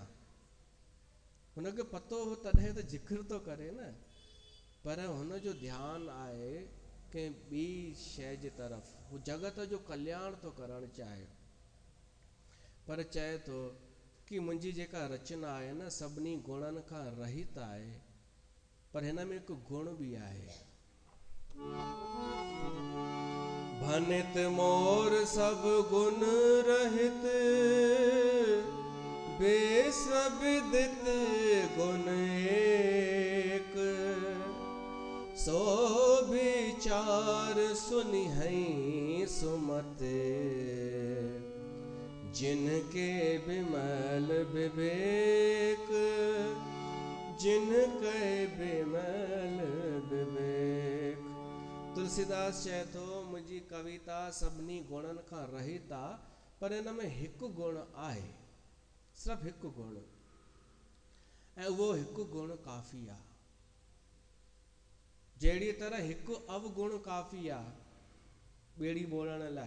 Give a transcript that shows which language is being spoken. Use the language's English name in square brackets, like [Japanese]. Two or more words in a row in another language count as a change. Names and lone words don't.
[Sindhi] हुनखे पतो हो तॾहिं त जिक्र तो करे न, पर हुनजो ध्यानु आहे कंहिं ॿी शइ जे तरफ़, हू जगत जो कल्याण थो करणु चाहे। पर चए थो कि मुंहिंजी जेका रचना आहे न, सभिनी गुणनि खां रहित आहे, पर हिन में हिकु गुण बि आहे। [Awadhi] भनित मोर सब गुण रहित, बेस्वविदित गुण एक, सो विचार सुनिहै सुमत, जिनके बिमल विवेक, जिनके बिमल विवेक। [Sindhi] तुलसीदास चए थो मुंहिंजी कविता सभिनी गुणनि खां रहित आहे, पर हिन में हिकु गुण आहे, सिर्फ़ु हिकु गुण, ऐं उहो हिकु गुण काफ़ी आहे। जहिड़ी तरह हिकु अवगुण काफ़ी आहे ॿेड़ी ॿोड़ण लाइ।